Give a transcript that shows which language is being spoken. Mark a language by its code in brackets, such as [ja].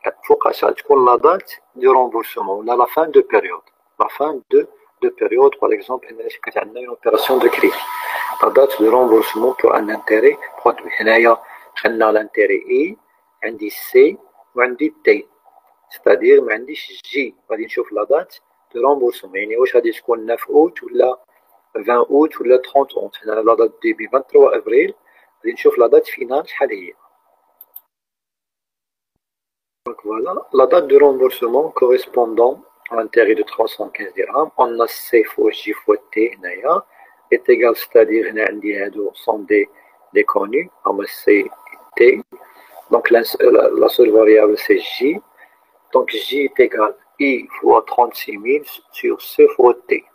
[fr] فوق la date de remboursement, la fin de période. La fin de période, par exemple, une opération de crédit. La date de remboursement pour un intérêt produit. On a l'intérêt I, on dit C, وعندي T, c'est-à-dire [ar] ما عنديش [fr] J. [ar] غادي نشوف لا دات دو رومبورسمون، يعني واش غادي تكون 9 اوت ولا 20 اوت ولا 30 اوت. هنا لا دات ديبي 23 افريل، غادي نشوف لا دات فينال شحال هي. [fr] Donc voilà, la date de remboursement correspondant à l'intérêt de 315 dirhams, on a C fois J fois T هنايا est égal, c'est-à-dire [ar] هنا عندي هادو [fr] sont des connus, هما C et T. Donc la seule variable c'est J. Donc J est égal à I fois 36 000 sur C fois T.